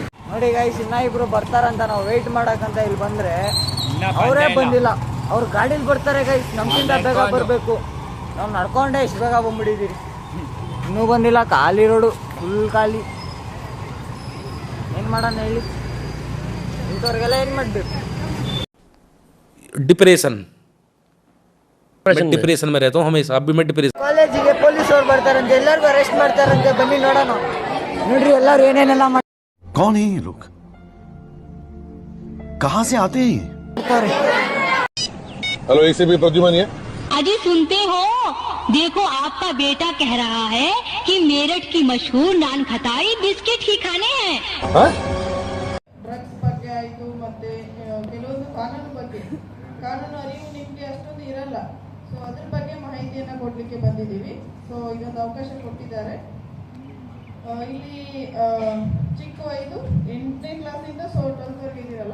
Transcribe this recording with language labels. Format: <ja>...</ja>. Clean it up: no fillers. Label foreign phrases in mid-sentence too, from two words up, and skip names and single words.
<kn>ನೋಡಿ ಗೈಸ್, ಇನ್ನ ಇಬ್ರು ಬರ್ತಾರಂತ ನಾವು ವೆಯ್ಟ್ ಮಾಡಕ್ಕಂತ ಇಲ್ಲಿ ಬಂದ್ರೆ ಅವರೇ ಬಂದಿಲ್ಲ. ಅವ್ರು ಗಾಡೀಲಿ ಬರ್ತಾರೆ ಗೈಸ್, ನಮ್ಗಿಂತ ಬೇಗ ಬರಬೇಕು. ನಾವು ನಡ್ಕೊಂಡೆ ಇಷ್ಟು ಬೇಗ ಬಂದ್ಬಿಟ್ಟಿದ್ದೀರಿ, ಇನ್ನೂ ಬಂದಿಲ್ಲ. ಖಾಲಿ ರೋಡು, ಫುಲ್ ಖಾಲಿ. ಏನು ಮಾಡೋಣ ಹೇಳಿ, ಇಂಥವ್ರಿಗೆಲ್ಲ ಏನು ಮಾಡಬೇಕು?</kn> <hi>डिप्रेशन में रहता हूँ हमेशा, अभी मैं डिप्रेशन.</hi> <kn>ಕಾಲೇಜಿಗೆ ಪೊಲೀಸ್ ಅವ್ರು ಬರ್ತಾರಂತೆ, ಎಲ್ಲರಿಗೂ ಅರೆಸ್ಟ್ ಮಾಡ್ತಾರಂತೆ. ಬನ್ನಿ ನೋಡೋಣ. ನೋಡ್ರಿ ಎಲ್ಲರೂ ಏನೇನೆಲ್ಲ</kn> <hi>कौन है ये लोग, कहाँ से आते हैं? हेलो, एक से भी प्रद्युमन है। अजी सुनते हो, देखो आपका बेटा कह रहा है कि मेरठ की मशहूर नान खटाई बिस्किट ही खाने हैं.</hi> <kn>ಡ್ರಗ್ಸ್ ಬಗ್ಗೆ ಆಯಿತು, ಮತ್ತು ಕೆಲವೊಂದು ಕಾನೂನು ಅರಿವು ನಿಮಗೆ ಅಷ್ಟೊಂದು ಇರಲ್ಲ. ಸೊ ಅದ್ರ ಬಗ್ಗೆ ಮಾಹಿತಿಯನ್ನು ಕೊಡಲಿಕ್ಕೆ ಬಂದಿದ್ದೀವಿ. ಸೊ ಇದೊಂದು ಅವಕಾಶ ಕೊಟ್ಟಿದ್ದಾರೆ. ಇಲ್ಲಿ ಚಿಕ್ಕ ವಯದು 8ನೇ ಕ್ಲಾಸಿಂದ 12th ಇದ್ದೀರಲ್ಲ.</kn>